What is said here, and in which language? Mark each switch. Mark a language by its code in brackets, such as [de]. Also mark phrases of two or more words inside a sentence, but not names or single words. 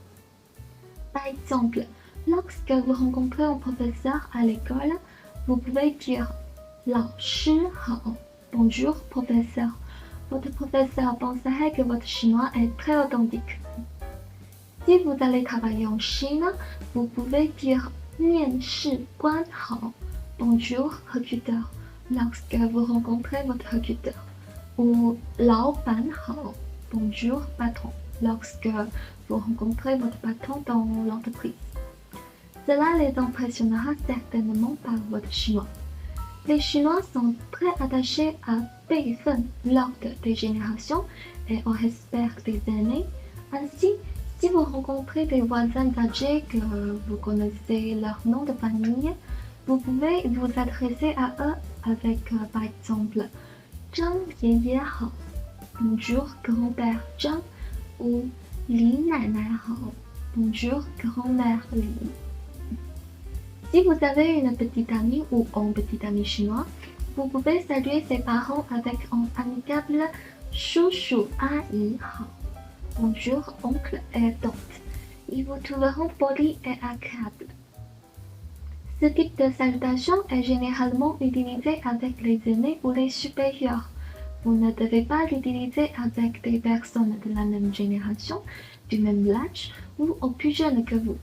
[fr] Par exemple, lorsque vous rencontrez un professeur à l'école, vous pouvez dire [zh] 老师好, [fr] bonjour professeur. Votre professeur penserait que votre chinois est très authentique. Si vous allez travailler en Chine, vous pouvez dire [zh] 面试官好 [fr] bonjour recruteur lorsque vous rencontrez votre recruteur, ou [zh] 老板好 [fr] bonjour patron lorsque vous rencontrez votre patron dans l'entreprise. Cela les impressionnera certainement par votre chinois. Les Chinois sont très attachés à 辈分 l'ordre des générations et au respect des aînés. Ainsi, si vous rencontrez des voisins âgés que vous connaissez leur nom de famille, vous pouvez vous adresser à eux avec par exemple [zh] 张爷爷好 [fr] bonjour grand-père Zhang ou [zh] 李奶奶好 [fr] bonjour grand-mère Li. Si vous avez une petite amie ou un petit ami chinois, vous pouvez saluer ses parents avec un amicable [zh] 叔叔阿姨好 [fr] bonjour oncle et tante. Ils vous trouveront poli et agréable. Ce type de salutation est généralement utilisé avec les aînés ou les supérieurs. Vous ne devez pas l'utiliser avec des personnes de la même génération, du même âge ou au plus jeunes que vous.